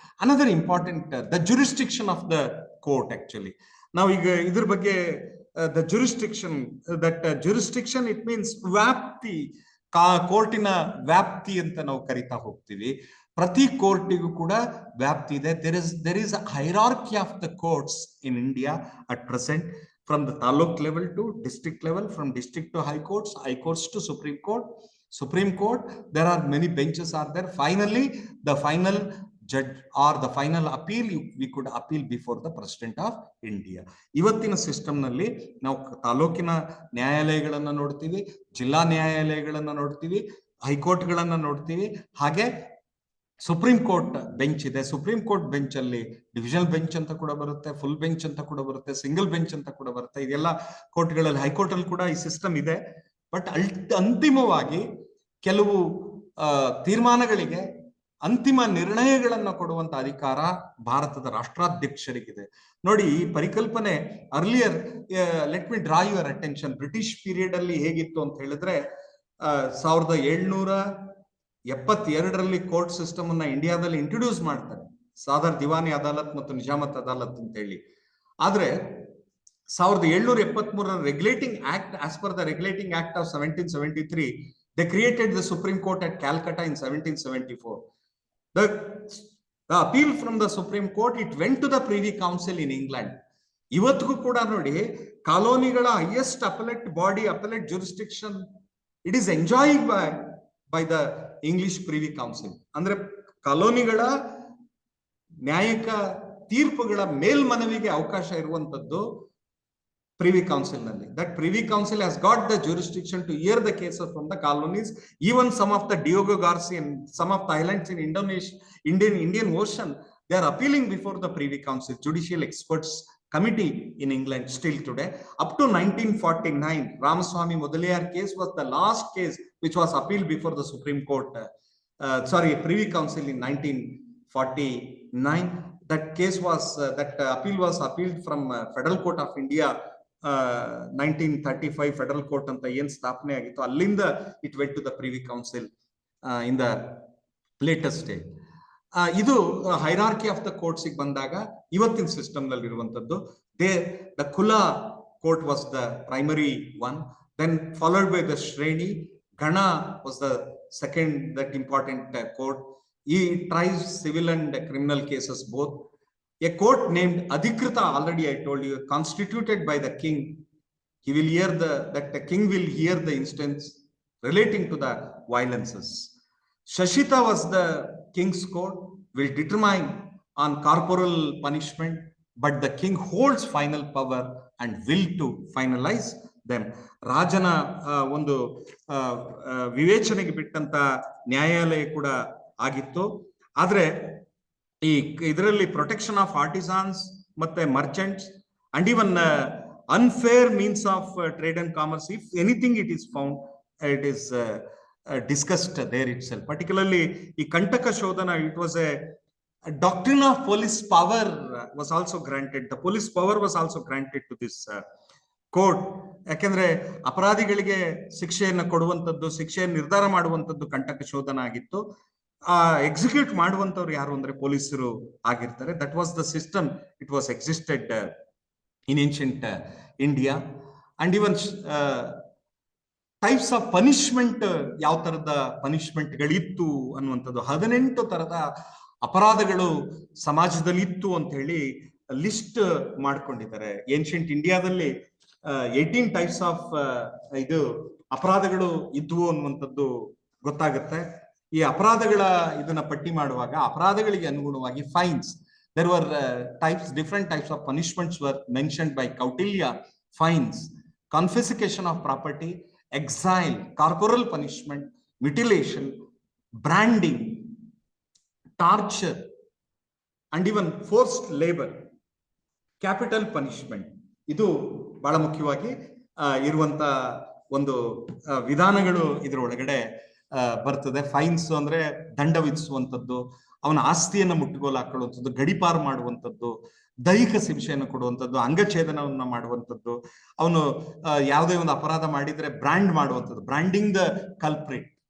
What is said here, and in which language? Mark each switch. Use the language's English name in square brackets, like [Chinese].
[English] Another important the jurisdiction of the court. Actually now [Kannada] iದ್ರ ಬಗ್ಗೆ [English] the jurisdiction, that jurisdiction it means [Kannada] ವ್ಯಾಪ್ತಿ, ಕೋರ್ಟಿನ ವ್ಯಾಪ್ತಿ ಅಂತ ನಾವು ಕರಿತಾ ಹೋಗ್ತೀವಿ. ಪ್ರತಿ ಕೋರ್ಟಿಗೂ ಕೂಡ ವ್ಯಾಪ್ತಿ ಇದೆ. [English] there is a hierarchy of the courts in India at present, from the taluk level to district level, from district to high courts to Supreme Court. There are many benches are there. Finally the final judge or the final appeal, we could appeal before the President of India. [Kannada] ಇವತ್ತಿನ system ನಲ್ಲಿ ನಾವು ತಾಲೂಕಿನ ನ್ಯಾಯಾಲಯಗಳನ್ನ ನೋಡ್ತೀವಿ, ಜಿಲ್ಲಾ ನ್ಯಾಯಾಲಯಗಳನ್ನ ನೋಡ್ತೀವಿ, ಹೈಕೋರ್ಟ್ಗಳನ್ನ ನೋಡ್ತೀವಿ, ಹಾಗೆ supreme court bench ಇದೆ. ಸುಪ್ರೀಂ ಕೋರ್ಟ್ ಬೆಂಚ್ ಅಲ್ಲಿ ಡಿವಿಷನಲ್ ಬೆಂಚ್ ಅಂತ ಕೂಡ ಬರುತ್ತೆ, ಫುಲ್ ಬೆಂಚ್ ಅಂತ ಕೂಡ ಬರುತ್ತೆ, ಸಿಂಗಲ್ ಬೆಂಚ್ ಅಂತ ಕೂಡ ಬರುತ್ತೆ. ಇದೆಲ್ಲ ಕೋರ್ಟ್ಗಳಲ್ಲಿ, ಹೈಕೋರ್ಟ್ ಅಲ್ಲಿ ಕೂಡ ಈ ಸಿಸ್ಟಮ್ ಇದೆ. ಬಟ್ ಅಂತಿಮವಾಗಿ ಕೆಲವು ತೀರ್ಮಾನಗಳಿಗೆ ಅಂತಿಮ ನಿರ್ಣಯಗಳನ್ನ ಕೊಡುವಂತ ಅಧಿಕಾರ ಭಾರತದ ರಾಷ್ಟ್ರಾಧ್ಯಕ್ಷರಿಗಿದೆ. ನೋಡಿ, ಈ ಪರಿಕಲ್ಪನೆ earlier, [English] let me draw your attention, [Kannada] British period ಅಲ್ಲಿ ಹೇಗಿತ್ತು ಅಂತ ಹೇಳಿದ್ರೆ 1772ರಲ್ಲಿ ಕೋರ್ಟ್ ಸಿಸ್ಟಮ್ ಅನ್ನ ಇಂಡಿಯಾದಲ್ಲಿ ಇಂಟ್ರೊಡ್ಯೂಸ್ ಮಾಡ್ತಾರೆ, ಸಾದರ್ ದಿವಾನಿ ಅದಾಲತ್ ಮತ್ತು ನಿಜಾಮತ್ ಅದಾಲತ್ ಅಂತ ಹೇಳಿ. [English] ಆದ್ರೆ 1773 regulating act, as per the regulating act of 1773, they created the Supreme Court at Calcutta in 1774. The appeal from the Supreme Court, it went to the Privy Council in England. [Kannada] ಇವತ್ತಿಗೂ ಕೂಡ ನೋಡಿ, ಕಾಲೋನಿಗಳ [English] Highest appellate body, appellate jurisdiction, it is enjoyed by the English Privy Council. [Kannada] ಅಂದ್ರೆ ಕಾಲೋನಿಗಳ ನ್ಯಾಯಿಕ ತೀರ್ಪುಗಳ ಮೇಲ್ಮನವಿಗೆ ಅವಕಾಶ ಇರುವಂತದ್ದು Privy Council ನಲ್ಲಿ. [English] That Privy Council has got the jurisdiction to hear the cases from the colonies. Even some of the Diogo Garcia and some of the islands in Indonesia, Indian Ocean, they are appealing before the Privy Council, Judicial Experts Committee in England still today. Up to 1949, Ramaswamy Mudaliar case was the last case which was appealed before the Supreme Court, Privy Council in 1949. That case was, appeal was appealed from Federal Court of India, 1935 federal court [Kannada] ಅಂತ ಏನ್ ಸ್ಥಾಪನೆ ಆಗಿತ್ತು, ಅಲ್ಲಿಂದ [English] It went to the privy council in the latest day. [Kannada] ಇದು hierarchy of the courts ಬಂದಾಗ ಇವತ್ತಿನ system ನಲ್ಲಿ ಇರುವಂತದ್ದು. [English] The Kula court was the primary one, then followed by the Shreni. Gana was the second that important court. He tries civil and criminal cases both. A court named Adhikrita, already I told you, constituted by the king. He will hear the king will hear the instance relating to the violences. Shashita was the king's court, will determine on corporal punishment, but the king holds final power and will to finalize them. [Kannada] ರಾಜನ ಒಂದು ವಿವೇಚನೆಗೆ ಬಿಟ್ಟಂತ ನ್ಯಾಯಾಲಯ ಕೂಡ ಆಗಿತ್ತು. ಆದ್ರೆ ಈ ಇದರಲ್ಲಿ [English] Protection of artisans ಮತ್ತೆ merchants and even unfair means of trade and commerce, if anything it is found, it is discussed there itself. Particularly ಈ Kantaka Shodhana, it was a doctrine of police power was also granted. The police power was also granted to this court. [Kannada] ಯಾಕೆಂದ್ರೆ ಅಪರಾಧಿಗಳಿಗೆ ಶಿಕ್ಷೆಯನ್ನು ಕೊಡುವಂತದ್ದು, ಶಿಕ್ಷೆಯನ್ನು ನಿರ್ಧಾರ ಮಾಡುವಂತದ್ದು ಕಂಟಕ ಶೋಧನ ಆಗಿತ್ತು. ಎಕ್ಸಿಕ್ಯೂಟ್ ಮಾಡುವಂತವ್ರು ಯಾರು ಅಂದ್ರೆ ಪೊಲೀಸರು ಆಗಿರ್ತಾರೆ. [English] That was the system, it was existed in ancient India. And even types of punishment, [Kannada] ಯಾವ ತರದ ಪನಿಷ್ಮೆಂಟ್ಗಳಿತ್ತು ಅನ್ನುವಂಥದ್ದು, 18 ತರದ ಅಪರಾಧಗಳು ಸಮಾಜದಲ್ಲಿ ಇತ್ತು ಅಂತ ಹೇಳಿ ಲಿಸ್ಟ್ ಮಾಡ್ಕೊಂಡಿದ್ದಾರೆ. ಏನ್ಷಿಯಂಟ್ ಇಂಡಿಯಾದಲ್ಲಿ 18 ಟೈಪ್ಸ್ ಆಫ್ ಇದು ಅಪರಾಧಗಳು ಇದ್ವು ಅನ್ನುವಂಥದ್ದು ಗೊತ್ತಾಗುತ್ತೆ. ಈ ಅಪರಾಧಗಳ ಇದನ್ನ ಪಟ್ಟಿ ಮಾಡುವಾಗ ಅಪರಾಧಗಳಿಗೆ ಅನುಗುಣವಾಗಿ ಫೈನ್ಸ್, [English] there were different types of punishments were mentioned by Kautilya. Fines, confiscation of property, exile, corporal punishment, mutilation, branding, torture, and even forced labor, capital punishment. [Kannada] ಇದು ಬಹಳ ಮುಖ್ಯವಾಗಿ ಇರುವಂತ ಒಂದು ವಿಧಾನಗಳು ಇದರ ಒಳಗಡೆ ಬರ್ತದೆ. ಫೈನ್ಸ್ ಅಂದ್ರೆ ದಂಡ ವಿಧಿಸುವಂಥದ್ದು, ಅವನ ಆಸ್ತಿಯನ್ನ ಮುಟ್ಟುಗೋಲು ಹಾಕೊಳ್ಳುವಂಥದ್ದು, ಗಡಿಪಾರು ಮಾಡುವಂಥದ್ದು, ದೈಹಿಕ ಶಿಕ್ಷೆಯನ್ನು ಕೊಡುವಂಥದ್ದು, ಅಂಗಛೇದನವನ್ನ ಮಾಡುವಂಥದ್ದು, ಅವನು ಯಾವುದೇ ಒಂದು ಅಪರಾಧ ಮಾಡಿದ್ರೆ ಬ್ರ್ಯಾಂಡ್ ಮಾಡುವಂಥದ್ದು, [English] Branding the culprit.